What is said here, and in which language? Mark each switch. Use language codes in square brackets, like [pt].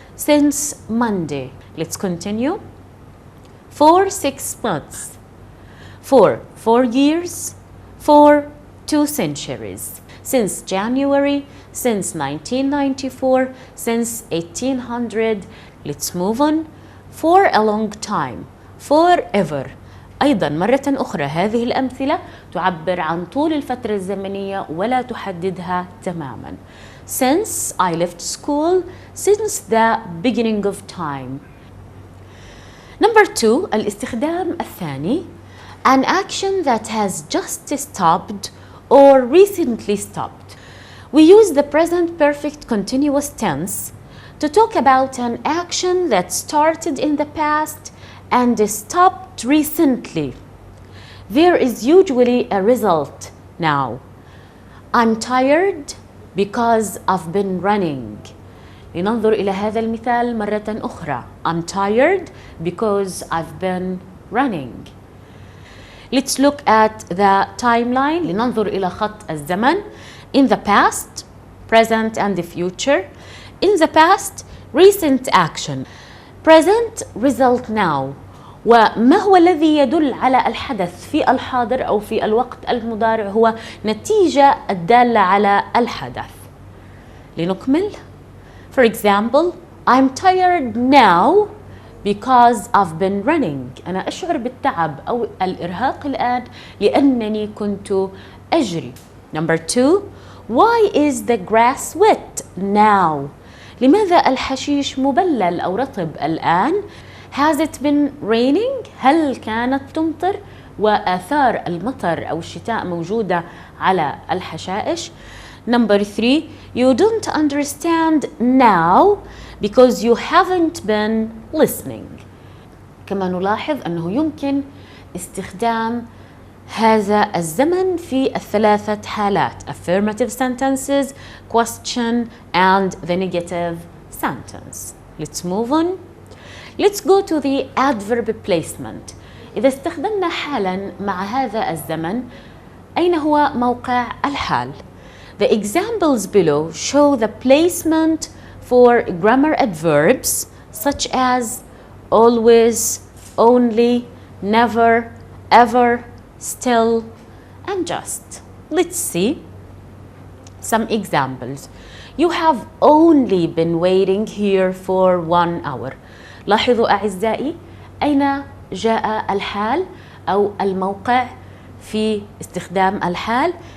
[en] Since Monday. Let's continue. For 6 months. For 4 years. For 2 centuries. Since January, since 1994, since 1800. Let's move on. For a long time. Forever. [ar] أيضا مرة أخرى هذه الأمثلة تعبر عن طول الفترة الزمنية ولا تحددها تماما. [en] Since I left school, since the beginning of time. Number 2, [ar] الاستخدام الثاني. [en] An action that has just stopped or recently stopped. We use the present perfect continuous tense to talk about an action that started in the past and stopped recently. There is usually a result now. I'm tired because I've been running. [ar] لننظر إلى هذا المثال مرة أخرى. [en] I'm tired because I've been running. Let's look at the timeline. [ar] لننظر إلى خط الزمن. [en] In the past, present and the future. In the past, recent action. Present, result now. [ar] وما هو الذي يدل على الحدث في الحاضر أو في الوقت المضارع؟ هو نتيجة الدالة على الحدث. لنكمل. [en] For example, I'm tired now because I've been running. [ar] أنا أشعر بالتعب أو الإرهاق الآن لأنني كنت أجري. [en] Number 2, why is the grass wet now? [ar] لماذا الحشيش مبلل أو رطب الآن؟ [en] Has it been raining? [ar] هل كانت تمطر؟ وآثار المطر أو الشتاء موجودة على الحشائش. [en] Number 3, you don't understand now because you haven't been listening. [ar] كما نلاحظ أنه يمكن استخدام هذا الزمن في الثلاثة حالات: [en] affirmative sentences, question, and the negative sentence. Let's move on. Let's go to the adverb placement. [ar] إذا استخدمنا حالا مع هذا الزمن، أين هو موقع الحال؟ [en] The examples below show the placement for grammar adverbs such as always, only, never, ever, still, and just. Let's see some examples. You have only been waiting here for 1 hour. [ar] لاحظوا أعزائي أين جاء الحال أو الموقع في استخدام الحال.